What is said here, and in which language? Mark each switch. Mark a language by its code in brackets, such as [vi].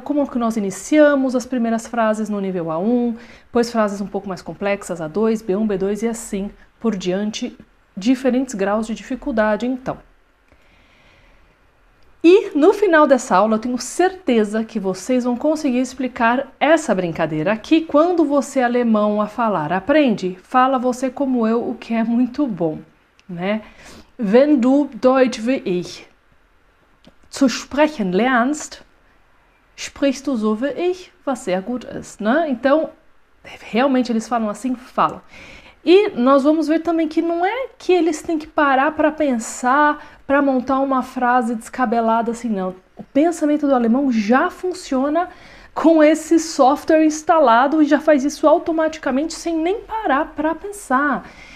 [pt] Como que nós iniciamos as primeiras frases no nível A1, depois frases um pouco mais complexas, A2, B1, B2 e assim por diante, diferentes graus de dificuldade, então. E no final dessa aula eu tenho certeza que vocês vão conseguir explicar essa brincadeira aqui. Quando você é alemão a falar, aprende, fala você como eu, o que é muito bom, né? [de] Wenn du Deutsch wie ich zu sprechen lernst, sprichst du so wie ich, was sehr gut ist, né? [pt] Então, realmente eles falam assim, falam. E nós vamos ver também que não é que eles têm que parar para pensar, para montar uma frase descabelada assim, não. O pensamento do alemão já funciona com esse software instalado e já faz isso automaticamente sem nem parar para pensar.